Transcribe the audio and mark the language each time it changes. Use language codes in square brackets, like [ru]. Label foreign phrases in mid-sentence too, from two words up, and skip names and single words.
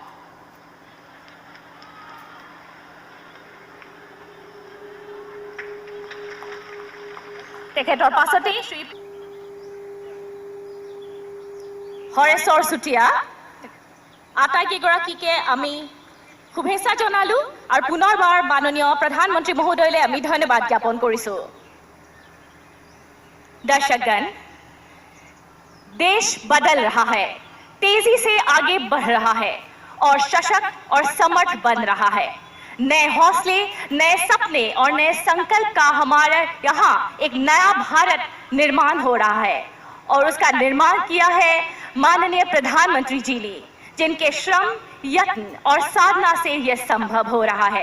[as] তেখেতৰ পাছতেই শ্ৰী হৰেশ্বৰ চুতীয়া। আটাইকেইগৰাকীকে আমি শুভেচ্ছা জনালো আৰু পুনৰবাৰ মাননীয় প্ৰধানমন্ত্ৰী মহোদয়লৈ আমি ধন্যবাদ জ্ঞাপন কৰিছো। [hi] दर्शकगण, देश बदल रहा है, तेजी से आगे बढ़ रहा है और सशक्त और समर्थ बन रहा है। नए हौसले, नए सपने और नए संकल्प का हमारे यहाँ एक नया भारत निर्माण हो रहा है और उसका निर्माण किया है माननीय प्रधानमंत्री जी ने, जिनके श्रम, यत्न और साधना से यह संभव हो रहा है।